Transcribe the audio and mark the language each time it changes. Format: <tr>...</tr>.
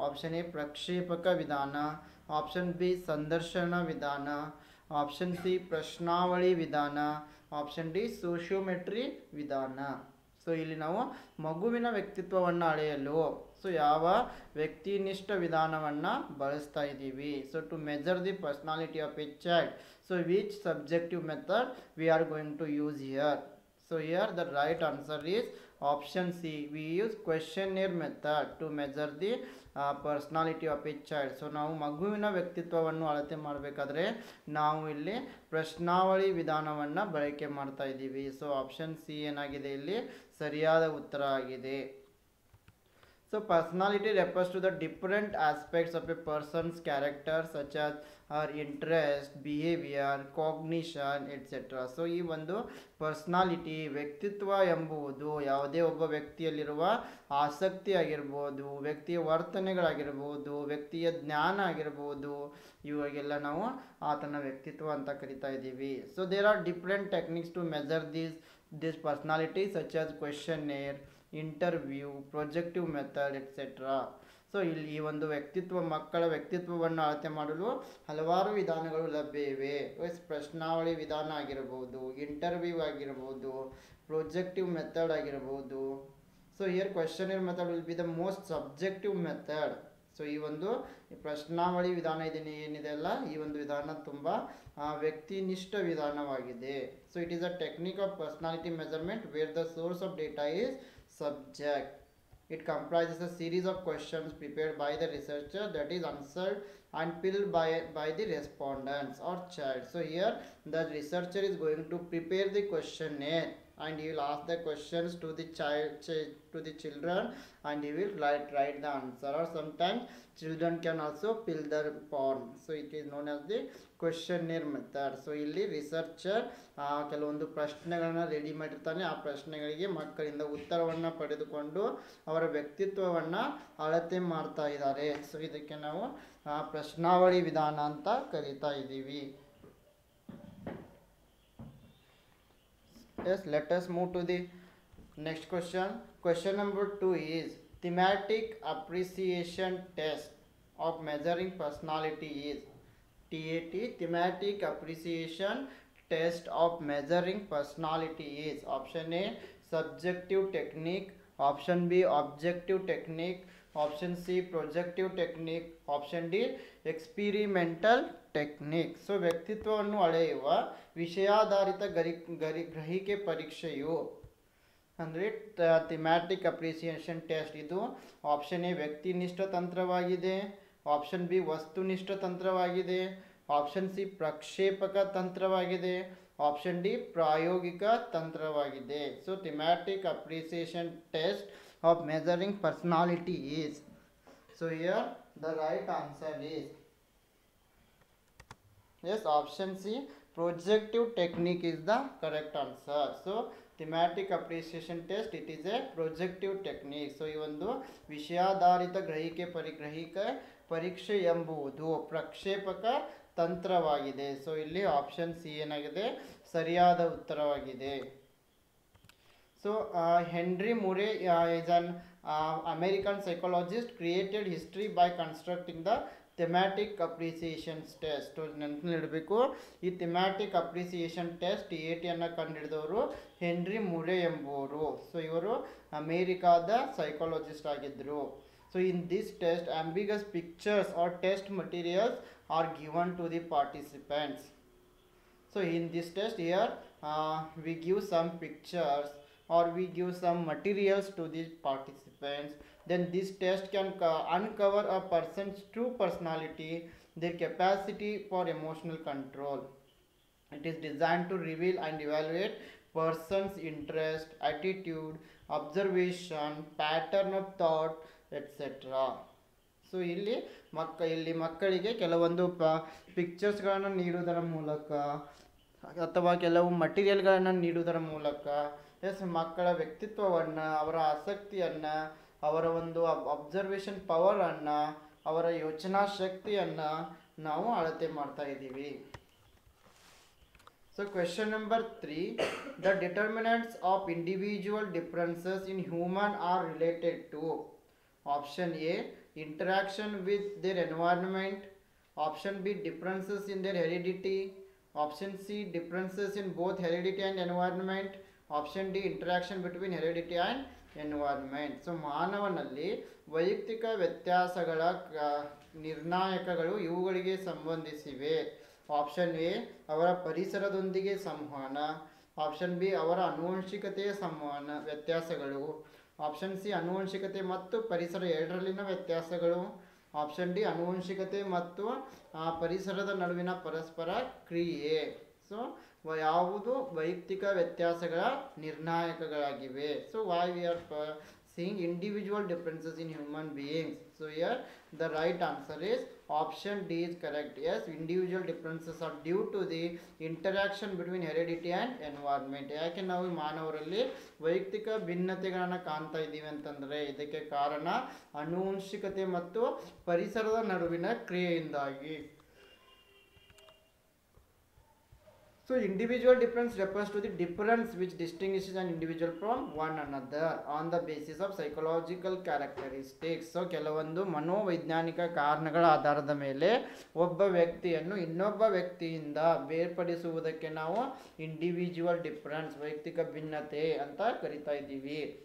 <kn>Option A ಪ್ರಕ್ಷೇಪಕ ವಿಧಾನ, option B ಸಂದರ್ಶನ ವಿಧಾನ, ಆಪ್ಷನ್ ಸಿ ಪ್ರಶ್ನಾವಳಿ ವಿಧಾನ, ಆಪ್ಷನ್ ಡಿ ಸೋಷಿಯೋಮೆಟ್ರಿ ವಿಧಾನ. ಸೊ ಇಲ್ಲಿ ನಾವು ಮಗುವಿನ ವ್ಯಕ್ತಿತ್ವವನ್ನು ಅಳೆಯಲು ಯಾವ ವ್ಯಕ್ತಿನಿಷ್ಠ ವಿಧಾನವನ್ನು ಬಳಸ್ತಾ ಇದ್ದೀವಿ?</kn> <en>So to measure the personality of a child, so which subjective method we are going to use here? So here the right answer is option C. We use questionnaire method to measure the personality of a child.</en> <kn>So ನಾವು ಮಗುವಿನ ವ್ಯಕ್ತಿತ್ವವನ್ನು ಅಳತೆ ಮಾಡಬೇಕಾದ್ರೆ ನಾವು ಇಲ್ಲಿ ಪ್ರಶ್ನಾವಳಿ ವಿಧಾನವನ್ನು ಬಳಕೆ ಮಾಡ್ತಾ ಇದ್ದೀವಿ. ಸೊ ಆಪ್ಷನ್ ಸಿ ಏನಾಗಿದೆ ಇಲ್ಲಿ ಸರಿಯಾದ ಉತ್ತರ ಆಗಿದೆ.</kn> <en>So personality refers to the different aspects of a person's character such as her interest, behavior, cognition, etc.</en> <kn>So ಈ ಒಂದು ಪರ್ಸ್ನಾಲಿಟಿ, ವ್ಯಕ್ತಿತ್ವ ಎಂಬುದು ಯಾವುದೇ ಒಬ್ಬ ವ್ಯಕ್ತಿಯಲ್ಲಿರುವ ಆಸಕ್ತಿ ಆಗಿರ್ಬೋದು, ವ್ಯಕ್ತಿಯ ವರ್ತನೆಗಳಾಗಿರ್ಬೋದು, ವ್ಯಕ್ತಿಯ ಜ್ಞಾನ ಆಗಿರ್ಬೋದು, ಇವಾಗೆಲ್ಲ ನಾವು ಆತನ ವ್ಯಕ್ತಿತ್ವ ಅಂತ ಕರಿತಾ ಇದ್ದೀವಿ.</kn> <en>So there are different techniques to measure this personality such as questionnaire, interview, projective method etcetera.</en> <kn>So ಇಲ್ಲಿ ಈ ಒಂದು ಮಕ್ಕಳ ವ್ಯಕ್ತಿತ್ವವನ್ನು ಅಳತೆ ಮಾಡಲು ಹಲವಾರು ವಿಧಾನಗಳು ಲಭ್ಯ ಇವೆ. ಪ್ರಶ್ನಾವಳಿ ವಿಧಾನ ಆಗಿರ್ಬೋದು, ಇಂಟರ್ವ್ಯೂ ಆಗಿರ್ಬೋದು, ಪ್ರೊಜೆಕ್ಟಿವ್ ಮೆಥಡ್ ಆಗಿರ್ಬೋದು.</kn> <en>So here questionnaire method will be the most subjective method.</en> <kn>So ಈ ಒಂದು ಪ್ರಶ್ನಾವಳಿ ವಿಧಾನ ಏನಿದೆ ಅಲ್ಲ, ಈ ಒಂದು ವಿಧಾನ ತುಂಬ ವ್ಯಕ್ತಿನಿಷ್ಠ ವಿಧಾನವಾಗಿದೆ.</kn> <en>So it is a technique of personality measurement where the source of data is subject. It comprises a series of questions prepared by the researcher that is answered and filled by the respondents or child. So here the researcher is going to prepare the questionnaire and he will ask the questions to the children and he will write the answer, or sometimes children can also fill the form. So it is known as the questionnaire method.</en> <kn>So ಇಲ್ಲಿ researcher ಕೆಲವೊಂದು ಪ್ರಶ್ನೆಗಳನ್ನ ready ಮಾಡಿರ್ತಾನೆ. ಆ ಪ್ರಶ್ನೆಗಳಿಗೆ ಮಕ್ಕಳಿಂದ ಉತ್ತರವನ್ನು ಪಡೆದುಕೊಂಡು ಅವರ ವ್ಯಕ್ತಿತ್ವವನ್ನು ಅಳತೆ ಮಾಡ್ತಾ ಇದ್ದಾರೆ. ಸೊ ಇದಕ್ಕೆ ನಾವು ಪ್ರಶ್ನಾವಳಿ ವಿಧಾನ ಅಂತ ಕರಿತಾ ಇದ್ದೀವಿ.</kn> <en>Yes, let us move to the next question. Question number 2 is thematic appreciation test of measuring personality is TAT. Thematic appreciation test of measuring personality is option A subjective technique, option B objective technique, option C projective technique, option D experimental technique.</en> <kn>So ವ್ಯಕ್ತಿತ್ವವನ್ನು ಅಳೆಯುವ ವಿಷಯಾಧಾರಿತ ಗ್ರಹಿಕೆ ಪರೀಕ್ಷೆಯು ಅಂದರೆ thematic appreciation test. ಇದು option A ವ್ಯಕ್ತಿನಿಷ್ಠ ತಂತ್ರವಾಗಿದೆ, option B ವಸ್ತುನಿಷ್ಠ ತಂತ್ರವಾಗಿದೆ, ಆಪ್ಷನ್ ಸಿ ಪ್ರಕ್ಷೇಪಕ ತಂತ್ರವಾಗಿದೆ, ಆಪ್ಷನ್ ಡಿ ಪ್ರಾಯೋಗಿಕ ತಂತ್ರವಾಗಿದೆ.</kn> <en>So thematic appreciation test of measuring personality is, so here the right answer is yes, option C projective technique is the correct answer. So thematic appreciation test, it is a projective technique.</en> <kn>So ಈ ಒಂದು ವಿಷಯಾಧಾರಿತ ಗ್ರಹಿಕೆ ಪರೀಕ್ಷೆ ಎಂಬುದು ಪ್ರಕ್ಷೇಪಕ ತಂತ್ರವಾಗಿದೆ. So ಇಲ್ಲಿ option C ಏನಾಗಿದೆ, ಸರಿಯಾದ ಉತ್ತರವಾಗಿದೆ.</kn> <en>So Henry Murray is an American psychologist, created history by constructing the thematic appreciation test.</en> <kn>ನೆನಪಿಡಬೇಕು, ಈ ಥೆಮ್ಯಾಟಿಕ್ ಅಪ್ರಿಸಿಯೇಷನ್ ಟೆಸ್ಟ್ ATಯನ್ನು ಕಂಡುಹಿಡಿದವರು ಹೆನ್ರಿ ಮುರೆ ಎಂಬುವರು. ಸೊ ಇವರು ಅಮೇರಿಕಾದ ಸೈಕಾಲಜಿಸ್ಟ್ ಆಗಿದ್ದರು.</kn> <en>So in this test ambiguous pictures or test materials are given to the participants. So in this test here we give some pictures or we give some materials to the participants. Then this test can uncover a person's true personality, their capacity for emotional control. It is designed to reveal and evaluate person's interest, attitude, observation, pattern of thought, etc.</en> <kn>So ಇಲ್ಲಿ ಮಕ್ಕಳಿಗೆ ಕೆಲವೊಂದು ಪಿಕ್ಚರ್ಸ್ಗಳನ್ನು ನೀಡುವುದರ ಮೂಲಕ ಅಥವಾ ಕೆಲವು ಮಟೀರಿಯಲ್ಗಳನ್ನು ನೀಡುವುದರ ಮೂಲಕ ಮಕ್ಕಳ ವ್ಯಕ್ತಿತ್ವವನ್ನು, ಅವರ ಆಸಕ್ತಿಯನ್ನು, ಅವರ ಒಂದು ಅಬ್ಸರ್ವೇಷನ್ ಪವರನ್ನು, ಅವರ ಯೋಚನಾ ಶಕ್ತಿಯನ್ನು ನಾವು ಅಳತೆ ಮಾಡ್ತಾ ಇದ್ದೀವಿ.</kn> <en>So question number 3, the determinants of individual differences in human are related to. Option A interaction with their environment, option B differences in their heredity, option C differences in both heredity and environment, option D interaction between heredity and environment.</en> <kn>So ಮಾನವನಲ್ಲಿ ವೈಯಕ್ತಿಕ ವ್ಯತ್ಯಾಸಗಳ ನಿರ್ಣಾಯಕಗಳು ಇವುಗಳಿಗೆ ಸಂಬಂಧಿಸಿವೆ. Option A ಅವರ ಪರಿಸರದೊಂದಿಗೆ ಸಂವಹನ, option B ಅವರ ಆನುವಂಶಿಕತೆಯ ಸಂವಹನ ವ್ಯತ್ಯಾಸಗಳು, option C ಆನುವಂಶಿಕತೆ ಮತ್ತು ಪರಿಸರ ಎರಡರಲ್ಲಿನ ವ್ಯತ್ಯಾಸಗಳು, ಆಪ್ಷನ್ ಡಿ ಆನುವಂಶಿಕತೆ ಮತ್ತು ಪರಿಸರದ ನಡುವಿನ ಪರಸ್ಪರ ಕ್ರಿಯೆ. ಸೊ ಯಾವುದು ವೈಯಕ್ತಿಕ ವ್ಯತ್ಯಾಸಗಳ ನಿರ್ಣಾಯಕಗಳಾಗಿವೆ.</kn> <en>So why we are seeing individual differences in human beings. So here the right answer is option D is correct. Yes, individual differences are due to the interaction between heredity and environment.</en> <kn>ಯಾಕೆ ನಾವು ಮಾನವರಲ್ಲಿ ವೈಯಕ್ತಿಕ ಭಿನ್ನತೆಗಳನ್ನು ಕಾಣ್ತಾ ಇದ್ದೀವಿ ಅಂತಂದರೆ ಇದಕ್ಕೆ ಕಾರಣ ಆನುವಂಶಿಕತೆ ಮತ್ತು ಪರಿಸರದ ನಡುವಿನ ಕ್ರಿಯೆಯಿಂದಾಗಿ.</kn> <en>So individual difference refers to the difference which distinguishes an individual from one another on the basis of psychological characteristics.</en> <kn>So ಕೆಲವೊಂದು ಮನೋವೈಜ್ಞಾನಿಕ ಕಾರಣಗಳ ಆಧಾರದ ಮೇಲೆ ಒಬ್ಬ ವ್ಯಕ್ತಿಯನ್ನು ಇನ್ನೊಬ್ಬ ವ್ಯಕ್ತಿಯಿಂದ ಬೇರ್ಪಡಿಸುವುದಕ್ಕೆ ನಾವು ಇಂಡಿವಿಜುವಲ್ ಡಿಫರೆನ್ಸ್ ವೈಯಕ್ತಿಕ ಭಿನ್ನತೆ ಅಂತ ಕರಿತಾ ಇದ್ದೀವಿ.</kn>